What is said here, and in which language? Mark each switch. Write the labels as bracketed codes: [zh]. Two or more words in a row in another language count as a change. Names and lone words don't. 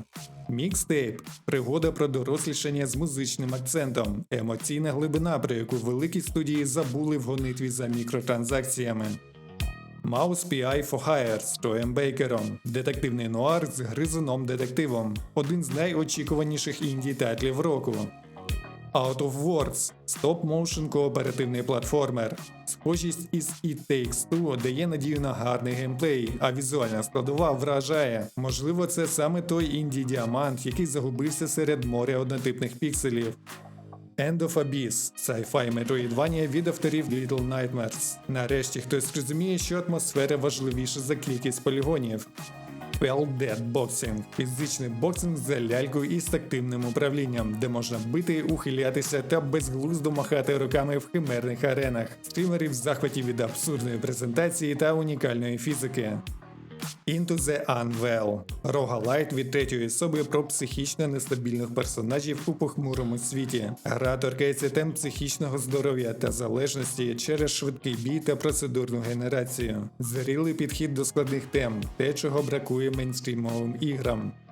[uk] Мікстейп – пригода про дорослішання з музичним акцентом, емоційна глибина, про яку великі студії забули в гонитві за мікротранзакціями. Mouse P.I. for Hire з Троєм Бейкером. Детективний нуар з гризуном-детективом. Один з найочікуваніших інді-тайтлів року. Out of Words – стоп-моушен кооперативний платформер. Схожість із It Takes Two дає надію на гарний геймплей, а візуальна складова вражає. Можливо, це саме той інді-діамант, який загубився серед моря однотипних пікселів. End of Abyss – sci-fi метроїдванія від авторів Little Nightmares. Нарешті хтось розуміє, що атмосфера важливіша за кількість полігонів. Pell Dead Boxing – фізичний боксинг за лялькою із тактивним управлінням, де можна бити, ухилятися та безглуздо махати руками в химерних аренах. Стрімери в захваті від абсурдної презентації та унікальної фізики. Into the Unwell – рогалайт від третьої особи про психічно нестабільних персонажів у похмурому світі. Гра торкається тем психічного здоров'я та залежності через швидкий бій та процедурну генерацію. Зрілий підхід до складних тем – те, чого бракує мейнстрімовим іграм.